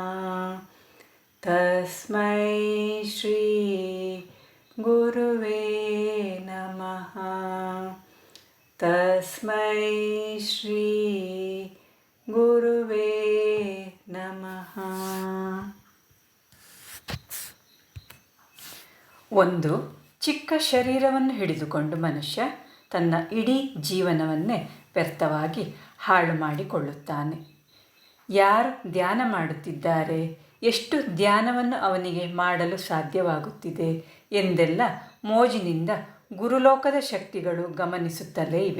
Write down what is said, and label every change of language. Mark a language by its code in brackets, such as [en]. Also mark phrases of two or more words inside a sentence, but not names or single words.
[sa] ತಸ್ಮೈ ಶ್ರೀ ಗುರುವೇ ನಮಃ. ತಸ್ಮೈ ಶ್ರೀ ಗುರುವೇ ನಮಃ. [kn] ಒಂದು ಚಿಕ್ಕ ಶರೀರವನ್ನು ಹಿಡಿದುಕೊಂಡು ಮನುಷ್ಯ ತನ್ನ ಇಡೀ ಜೀವನವನ್ನೇ ವ್ಯರ್ಥವಾಗಿ ಹಾಳು ಮಾಡಿಕೊಳ್ಳುತ್ತಾನೆ. ಯಾರು ಧ್ಯಾನ ಮಾಡುತ್ತಿದ್ದಾರೆ, ಎಷ್ಟು ಧ್ಯಾನವನ್ನು ಅವನಿಗೆ ಮಾಡಲು ಸಾಧ್ಯವಾಗುತ್ತಿದೆ ಎಂದೆಲ್ಲ ಮೋಜಿನಿಂದ ಗುರುಲೋಕದ ಶಕ್ತಿಗಳು ಗಮನಿಸುತ್ತಲೇ ಇವೆ.